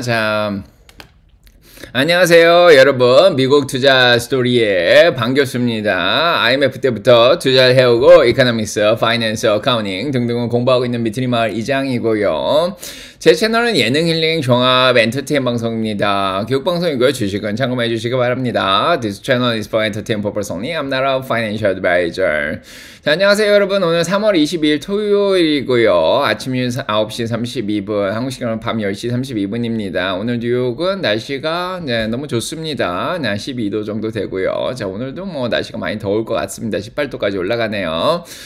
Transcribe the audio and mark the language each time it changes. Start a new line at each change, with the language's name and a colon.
Korean: 자, 안녕하세요 여러분, 미국 투자 스토리에 반갑습니다. IMF 때부터 투자를 해오고 이코노믹스, 파이낸스, 어카운팅 등등을 공부하고 있는 미트리마을 이장이고요. 제 채널은 예능 힐링 종합 엔터테인 방송입니다. 교육방송이고요. 주식은 참고해 주시기 바랍니다.
English: This channel is for entertainment purpose only. I'm not a financial advisor.
Korean: 자, 안녕하세요 여러분. 오늘 3월 22일 토요일이고요. 아침 9시 32분, 한국 시간은 밤 10시 32분입니다. 오늘 뉴욕은 날씨가 너무 좋습니다. 12도 정도 되고요. 자, 오늘도 뭐 날씨가 많이 더울 것 같습니다. 18도까지 올라가네요.